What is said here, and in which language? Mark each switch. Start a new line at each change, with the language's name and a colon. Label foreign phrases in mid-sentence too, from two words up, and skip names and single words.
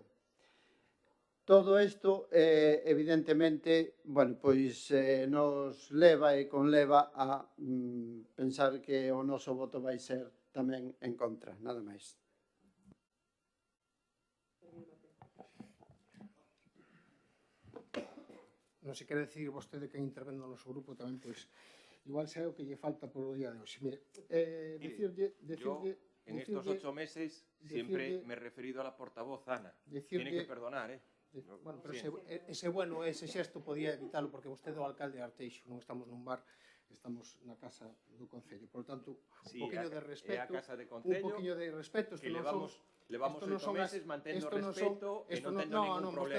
Galician: Todo isto, evidentemente, bueno, pois nos leva e conleva a pensar que o noso voto vai ser tamén en contra, nada máis. Non se quere decidir vostede quen intervendo no noso grupo tamén, pois, igual xa é o que lle falta polo día de hoxe. Mire,
Spanish: Yo, en estos 8 meses, siempre me he referido a la portavoz Ana. Tiene que perdonar, ¿eh?
Galician: Bueno, pero ese xesto podía evitalo, porque vostede é o alcalde de Arteixo, non estamos nun bar, estamos na casa do Concello.
Spanish: Por lo tanto, Sí,
Galician: un poquinho de respeto, a casa de Concello, un poquinho de respeto, que levamos 8 meses mantendo respeto e non tendo ningún problema.